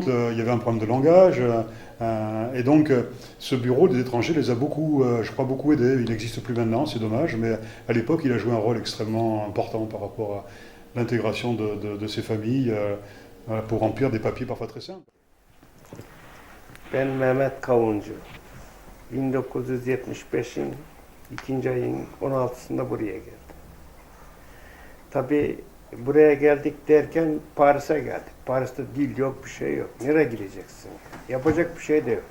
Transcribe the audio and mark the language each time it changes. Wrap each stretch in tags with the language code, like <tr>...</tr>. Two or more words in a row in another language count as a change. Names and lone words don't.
<fr>Il y avait un problème de langage. Et donc ce bureau des étrangers les a beaucoup, je crois, beaucoup aidés. Il n'existe plus maintenant, c'est dommage, mais à l'époque, il a joué un rôle extrêmement important par rapport à l'intégration de ces familles pour remplir des papiers parfois très simples.</fr> <tr>Ben Mehmet Kavuncu. 1975'in 2. ayın 16'sında buraya geldim. Tabii buraya geldik derken Paris'e geldik. Paris'te dil yok, bir şey yok. Nereye gideceksin? Yapacak bir şey de yok.</tr>